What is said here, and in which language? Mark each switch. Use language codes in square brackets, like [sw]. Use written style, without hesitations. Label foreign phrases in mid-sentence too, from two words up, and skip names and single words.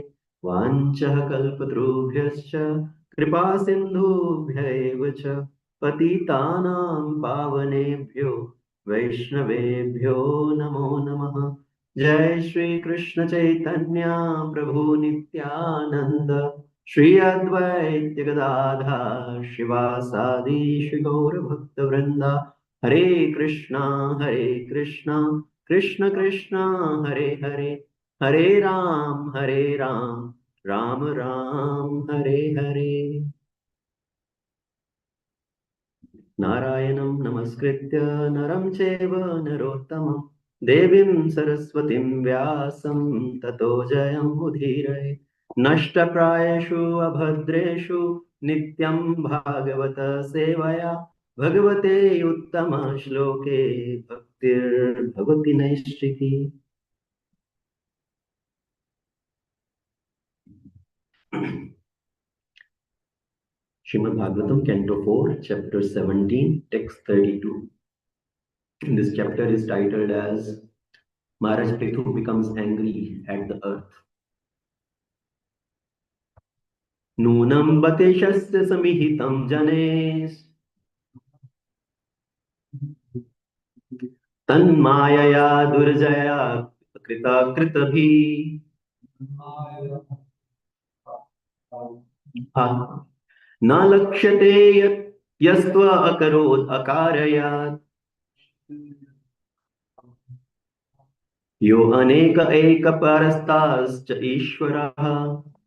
[sa] वाञ्छः कल्पतरुभ्यश्च कृपा सिन्धुभ्यैव च पतितानां पावनेभ्यो वैष्णवेभ्यो नमो नमः। जय श्री कृष्ण चैतन्य प्रभु नित्यानंद श्री अद्वैत गदाधर शिवासादि श्री गौर भक्त वृंदा। हरे कृष्णा कृष्ण कृष्ण हरे हरे, हरे राम राम राम हरे हरे। नारायणं नमस्कृत्य नरं चैव नरोत्तमं देवीं सरस्वतीं व्यासं ततो जयमुदीरये नष्टप्रायेषु अभद्रेषु नित्यं भागवत सेवया भगवते उत्तमश्लोके भक्तिर्भवति नैष्ठिकी। [en] Srimad Bhagavatam, Canto 4, Chapter 17, Text 32. This chapter is titled as Maharaj Prithu becomes angry at the earth. [sa] नूनं बतेशस्य समीहितं जनैस् तन्मायया दुर्जया कृत कृताभि न लक्षते यस्त्व अकरोद् अकारयत् यो अनेक एक परस्तस् च ईश्वरः